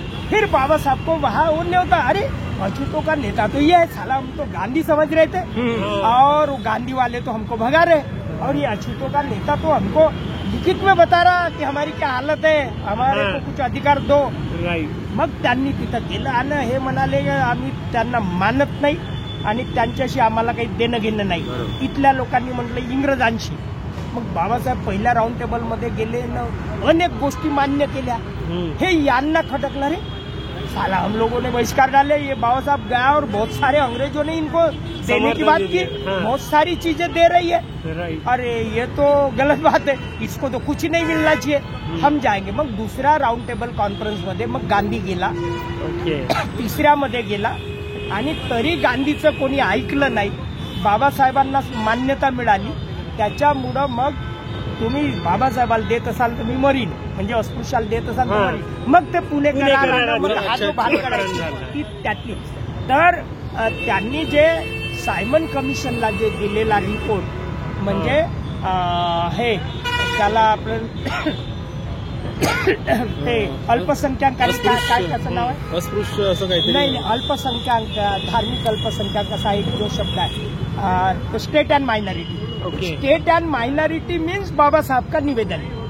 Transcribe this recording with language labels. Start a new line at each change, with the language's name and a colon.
Hindi: फिर बाबा साहब को वहाँ वो न्योता. अरे अछूतों का नेता तो ये है, साला हम तो गांधी समझ रहे थे और गांधी वाले तो हमको भगा रहे और ये अछूतों का नेता तो हमको लिखित में बता रहा कि हमारी क्या हालत है, हमारे को कुछ अधिकार दो.
Marathi: मग त्यांनी तिथं गेलं आणि हे म्हणाले आम्ही त्यांना मानत नाही आणि त्यांच्याशी आम्हाला काही देणं घेणं नाही. इथल्या लोकांनी म्हटलं इंग्रजांशी. मग बाबासाहेब पहिल्या राउंड टेबलमध्ये गेले न अनेक गोष्टी मान्य केल्या. हे यांना खटकलं रे
Hindi: साला हम लोगों ने बहिष्कार डाले, ये बाबा साहब गया और बहुत सारे अंग्रेजों ने इनको देने की बात की, बहुत सारी चीजें दे रही है. अरे ये तो गलत बात है, इसको तो कुछ नहीं मिलना चाहिए, हम जाएंगे.
Marathi: मग दुसऱ्या राउंड टेबल कॉन्फरन्स मध्ये मग गांधी गेला, तिसऱ्यामध्ये गेला आणि तरी गांधीचं कोणी ऐकलं नाही. बाबासाहेबांना मान्यता मिळाली. त्याच्यामुळं मग तुम्ही बाबासाहेबाला देत असाल तर मी मरीन, म्हणजे अस्पृश्याला देत असाल तर मरीन. मग ते पुणे हा जो भाग करायची त्यातली. तर त्यांनी जे सायमन कमिशनला जे दिलेला रिपोर्ट म्हणजे हे त्याला आपण ते अल्पसंख्याकांनी काय त्याचं नाव आहे अस्पृश्य असं काही नाही, अल्पसंख्याक धार्मिक अल्पसंख्याक असा एक जो शब्द आहे state end minority.
Hindi: State and minority means बाबा साहब का निवेदन.